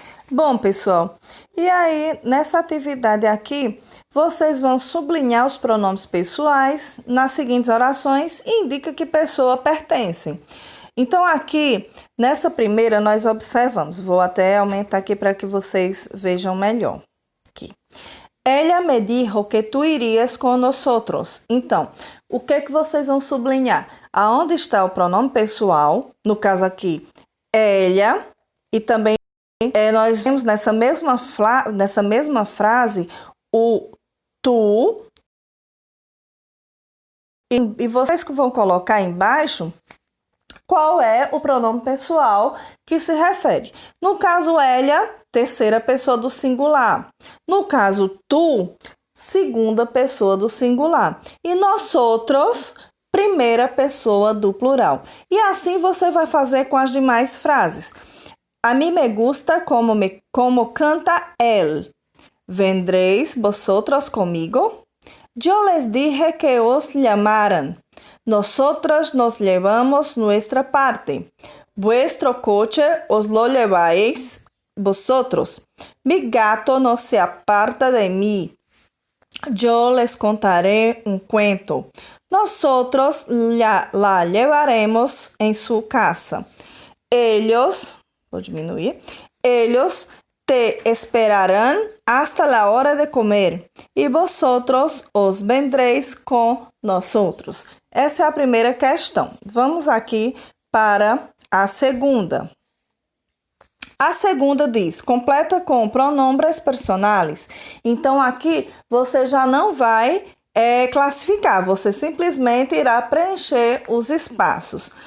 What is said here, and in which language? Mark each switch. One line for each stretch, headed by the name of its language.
Portuguese: Bom, pessoal, e aí nessa atividade aqui, vocês vão sublinhar os pronomes pessoais nas seguintes orações e indica que pessoa pertence. Então, aqui, nessa primeira, nós observamos, vou até aumentar aqui para que vocês vejam melhor. Aqui.
Spanish: Ella me dijo que tu irias con nosotros.
Portuguese: Então, o que vocês vão sublinhar? Aonde está o pronome pessoal? No caso aqui, ella, e também nós vemos nessa mesma frase o tu, e vocês que vão colocar embaixo qual é o pronome pessoal que se refere. No caso, ella, terceira pessoa do singular. No caso, tu, segunda pessoa do singular. E nós outros, primeira pessoa do plural. E assim você vai fazer com as demais frases.
Spanish: A mí me gusta como canta él. ¿Vendréis vosotros conmigo? Yo les dije que os llamaran. Nosotros nos llevamos nuestra parte. Vuestro coche os lo lleváis vosotros. Mi gato no se aparta de mí. Yo les contaré un cuento. Nosotros la llevaremos en su casa. Ellos...
Portuguese: Vou diminuir.
Spanish: Ellos te esperarán hasta la hora de comer y vosotros os vendréis con nosotros.
Portuguese: Essa é a primeira questão. Vamos aqui para a segunda. A segunda diz, completa com pronombres personais. Então, aqui você já não vai classificar, você simplesmente irá preencher os espaços.